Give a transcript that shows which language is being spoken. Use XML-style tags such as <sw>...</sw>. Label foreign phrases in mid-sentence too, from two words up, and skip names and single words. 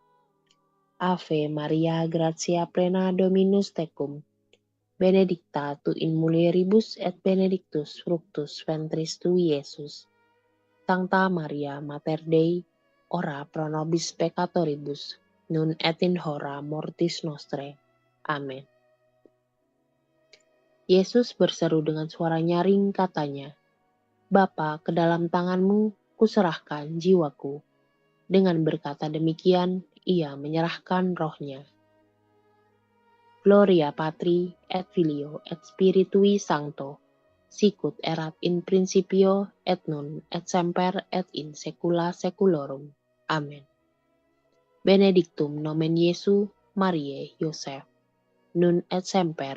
<la>Ave Maria, gratia plena, Dominus tecum. Benedicta tu in mulieribus et benedictus fructus ventris tui, Iesus. Sancta Maria, Mater Dei, ora pro nobis peccatoribus, nun et in hora mortis nostrae. Amen.</la> <id>Yesus berseru dengan suara nyaring, katanya, Bapa, ke dalam tangan-Mu kuserahkan jiwaku. Dengan berkata demikian, ia menyerahkan rohnya.</id> <la>Gloria Patri et Filio et Spiritui Sancto, sicut erat in principio et nun et semper et in saecula saeculorum. Amen. Benedictum nomen Iesu, Mariae, Joseph, nun et semper.</la>